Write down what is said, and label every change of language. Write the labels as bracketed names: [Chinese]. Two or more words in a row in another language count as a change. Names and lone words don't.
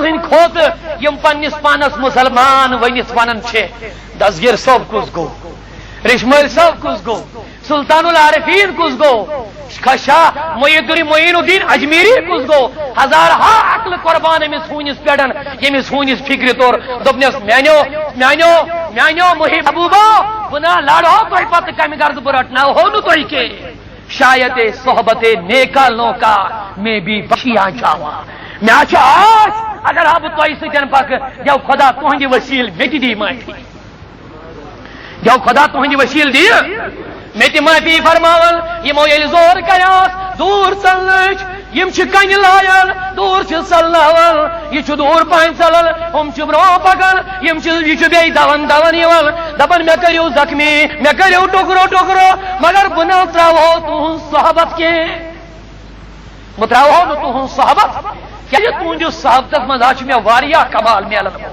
[Kashmiri] ہٕنٛدِ کھۄتہٕ یِم پننِس پانس مسلمان ؤنِتھ ونان چھِ دسگیٖر صٲب کُس گوٚو ریشمٲلۍ صٲب کُس گوٚو سلطان العارفین کُس گوٚو شاہ معین الدین اجمیری کُس گوٚو ہزارہا عقلہٕ قۄربان أمِس ہوٗنِس پٮ۪ٹھ ییٚمِس ہوٗنِس فِکرِ توٚر دوٚپنس میانیو محب محبوبا بہٕ نہ لڑہو تۄہہِ پتہٕ کمہِ غرض بہٕ رٹناوہو نہٕ تۄہہِ کینٛہہ شاید صحبت [Punjabi] نیکالوں کا میں بھی بخشیاں چاہواں [Kashmiri] مےٚ چھِ آش اگر ہا بہٕ تۄہہِ سۭتۍ پکہٕ دیو خۄدا تُہنٛدِ وسیٖلہٕ مےٚ تہِ دی معٲفی دیو خۄدا تُہنٛدِ وسیٖلہٕ دِیہِ مےٚ تہِ معٲفی فرماون یِمو ییٚلہِ زور کریاس دوٗر ژلنٕچ یِم چھِ کنہِ لایان دوٗر چھِ ژلناوان یہِ چھُ دوٗر پہن ژلان ہُم چھِ برونٛہہ پکان یہِ چھُ بیٚیہِ دون یِوان دپان مےٚ کٔرِو زخمی مےٚ کٔرِو ٹُکرو مگر بہٕ نہ ترٛاوہو تُہنٛز صحبت کینٛہہ بہٕ ترٛاوہو نہٕ تُہنٛز صحبت کیازِ تُہنٛدِس صحبتس منٛز حظ چھُ مےٚ واریاہ کمال میلان